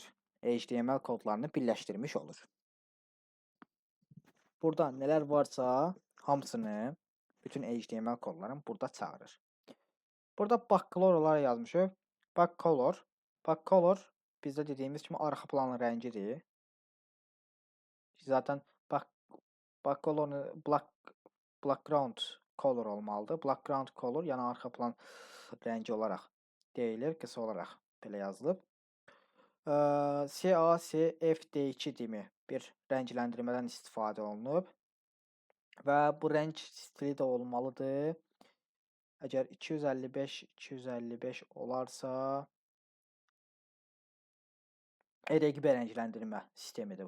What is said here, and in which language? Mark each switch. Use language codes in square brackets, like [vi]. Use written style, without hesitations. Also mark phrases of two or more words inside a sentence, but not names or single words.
[az] HTML kodlarını birləşdirmiş olur. Burada nələr varsa hamısını, bütün HTML kodlarını burada çağırır. Burada backcolor olaraq yazmışıq. Backcolor bizdə dediyimiz kimi arxa planın rəngidir. Zaten background color olmalıdır. Background color, yəni arxa plan rəngi olaraq deyilir, qısa olaraq belə yazılıb. CACFD2 kimi bir rəngləndirmədən istifadə olunub və bu rəng stili də olmalıdır. Əgər 255 olarsa RGB rəngləndirmə sistemidir bu.